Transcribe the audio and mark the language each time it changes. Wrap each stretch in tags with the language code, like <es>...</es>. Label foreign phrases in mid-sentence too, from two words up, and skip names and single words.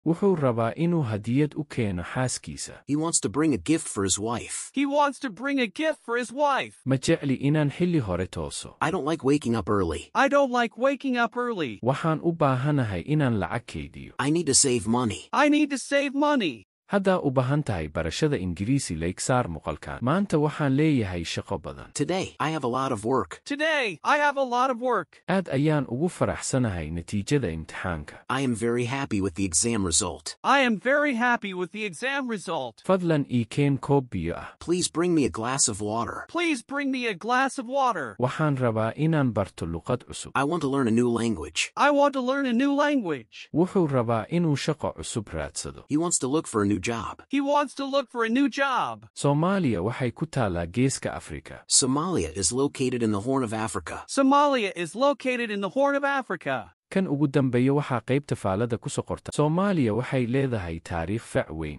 <so>wuxuu rabaa inuu hadiyad u keeno xaaskiisa.</so> <en>He wants to bring a gift for his wife. He wants to bring a gift for his wife.</en> <so>Ma jecli inaan xilli hore tooso.</so> <en>I don't like waking up early. I don't like waking up early.</en> <so>Waxaan u baahanahay inaan lacag kaydiyo.</so> <en>I need to save money. I need to save money.</en> <so>Haddaa u baahan tahay barashada Ingiriisi Lakesar muuqaalkan. Maanta waxaan leeyahay shaqo badan.</so> <en>Today, I have a lot of work. Today, I have a lot of work.</en> <so>Aad ayaan ugu faraxsanahay natiijada imtixaanka.</so> <en>I am very happy with the exam result. I am very happy with the exam result.</en> <so>Fadlan ii keen koob biyo ah.</so> <en>Please bring me a glass of water. Please bring me a glass of water.</en> <so>Waxaan rabaa inaan barto luqad cusub.</so> <en>I want to learn a new language. I want to learn a new language.</en> <so>Wuxuu rabaa inuu shaqo cusub raadsado.</so> <en>He wants to look for a new job. He wants to look for a new job.</en> <so>Soomaaliya waxay ku taalaa geeska Afrika.</so> <en>Somalia is located in the Horn of Africa. Somalia is located in the Horn of Africa.</en> <so>Kan ugu dambeeya waxaa qaybta faalada ku soo qorta. Soomaaliya waxay leedahay taariikh fac weyn.</so>